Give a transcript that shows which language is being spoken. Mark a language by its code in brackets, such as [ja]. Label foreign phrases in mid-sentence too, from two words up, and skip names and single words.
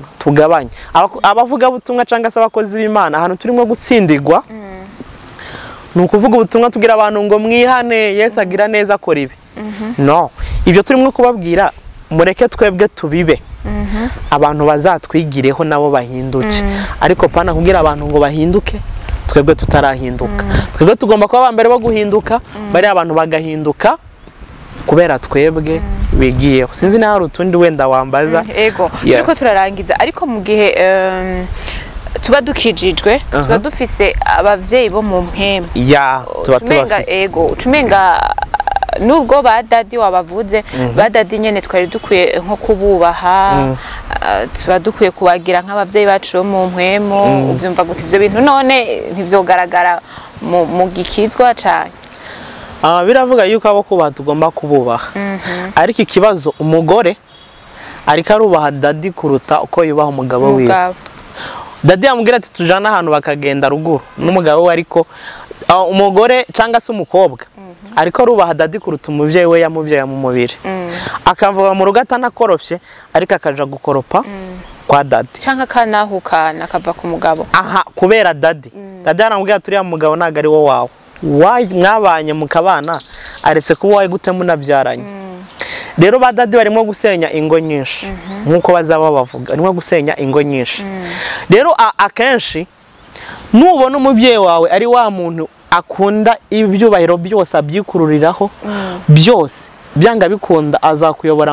[rn] tugabanye abavuga butumwa canga se abakozi b'Imana ahantu turimo gutsindigwa nukuvuga ubutumwa tugira abantu ngo mwihane Yesu agira neza akora ibi no ibyo turimo kubabwira mureke twebwe tubibe abantu bazatwigireho nabo bahinduke ariko pana kugira abantu ngo bahinduke twebwe tutarahinduka twebwe tugomba kuba abambere bo guhinduka bari abantu bagahinduka kubera twebwe bigiyeho sinzi naho utundi wenda wambaza ego turiko turarangiza ariko mu gihe tuba dukijijwe tuba dufise abavyeyi bo mu mpembe tuba tubafise ego ucumenga nubwo ba Dady wabavuze ba Dady nyene twari dukwiye nko kububaha tuba dukwiye kubagira nk'abavyeyi bacu bo mu mpwemo uvyumva gute ivyo bintu none ntivyogaragara mu gikizwa cyane biravuga yuko abo kubaha tugomba kububaha ariko ikibazo umugore ariko arubaha Dady kuruta uko yubaha umugabo wiwe Dady yamubwira ati tujana ahantu bakagenda ruguru n'umugabo we ariko umugore cyangwa se umukobwa ariko rubaha Dady kuruta umuvyeyi we yamuvyeyi mu mubiri akavuga mu rugo atanakoropye ariko akaja gukoropa kwa Dady cyangwa kanahukana akava ku mugabo aha kubera Dady aramubwira turi ya mugabo naga ari wo wawe mwabanye mukabana aretse kuba waye gute munabyaranye rero ba Dady barimo gusenya ingo nyinshi nkuko bazaba bavuga barimo gusenya ingo nyinshi rero akenshi nubona umubyeyi wawe ari wa muntu akunda ibyubahiro byose abyikururiraho byose byanga bikunda azakuyobora